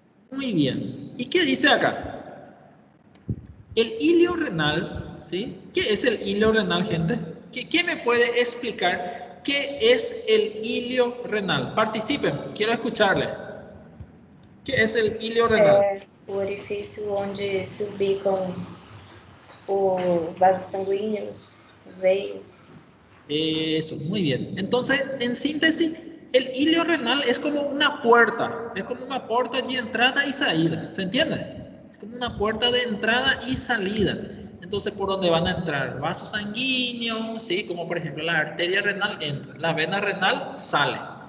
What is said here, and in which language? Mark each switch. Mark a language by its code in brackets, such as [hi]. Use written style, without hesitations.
[es] Muy bien. ¿Y qué dice acá? El ilio renal, ¿sí? ¿Qué es el ilio renal, gente? ¿Quién me puede explicar qué es el ilio renal? Participen, quiero escucharle. ¿Qué es el ilio renal? [pt] Es o orifício onde se ubicam os vasos sanguíneos, os veios. [es] Eso, muy bien. Entonces, en síntesis, el ilio renal es como una puerta de entrada y salida, ¿se entiende? Es como una puerta de entrada y salida. Entonces, por donde van a entrar vasos sanguíneos, ¿sí? Como por ejemplo la arteria renal entra, la vena renal sale.